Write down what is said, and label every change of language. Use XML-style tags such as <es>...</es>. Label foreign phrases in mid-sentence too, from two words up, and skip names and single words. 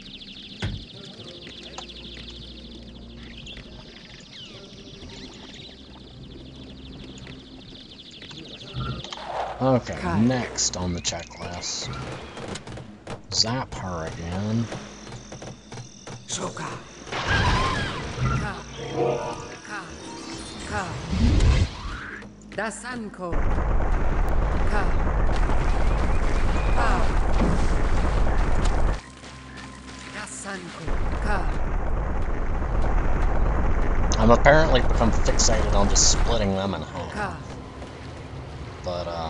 <en>Okay, next on the checklist. Zap her again. Choka. Ka. Ka. Ka. Dasanko. Ka. Ka. Dasanko. Ka. I'm apparently become fixated on just splitting them in half. Ka. But,</en>